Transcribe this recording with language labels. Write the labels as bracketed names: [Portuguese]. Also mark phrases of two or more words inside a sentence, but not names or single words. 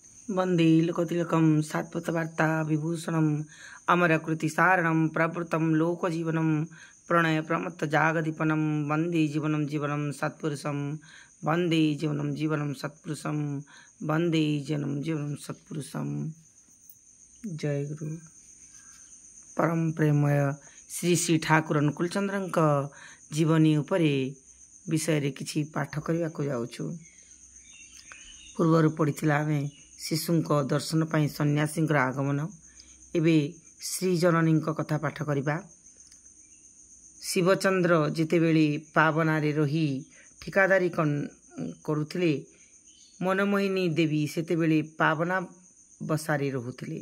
[Sanskrit] वंदे लोकतिलकं सात्वतवार्ता विभूषणम् अमरकृतिसारणं प्रवृत्तं लोकजीवनं प्रणय प्रमत्त जागदीपनं वंदे जीवनं जीवनं सत्पुरुषं वंदे जीवनं जीवनं सत्पुरुषं वंदे जीवनं जीवनं सत्पुरुषं। [Odia] ଜୟ ଗୁରୁ। ପରମ ପ୍ରେମମୟ ଶ୍ରୀ ଶ୍ରୀ ଠାକୁର ଅନୁକୂଳ ଚନ୍ଦ୍ରଙ୍କ ଜୀବନୀ ଉପରେ ବିଷୟ ରେ କିଛି ପାଠ କରିବା କୁ ଯାଉଛୁ। ପୂର୍ବରୁ ପଢ଼ିଥିଲା ଆମେ ଶିଶୁଙ୍କ ଦର୍ଶନ ପାଇ ସନ୍ନ୍ୟାସୀ ଆଗମନ। ଏବେ ଶ୍ରୀ ଜନନୀ କଥା ପାଠ କରିବା। ଶିବଚନ୍ଦ୍ର ଯେତେବେଳେ ପାବନାରେ ରହି ଠିକାଦାରୀ କରୁଥିଲେ, ମନମୋହିନୀ ଦେବୀ ସେତେବେଳେ ପାବନା ବସାରେ ରହୁଥିଲେ।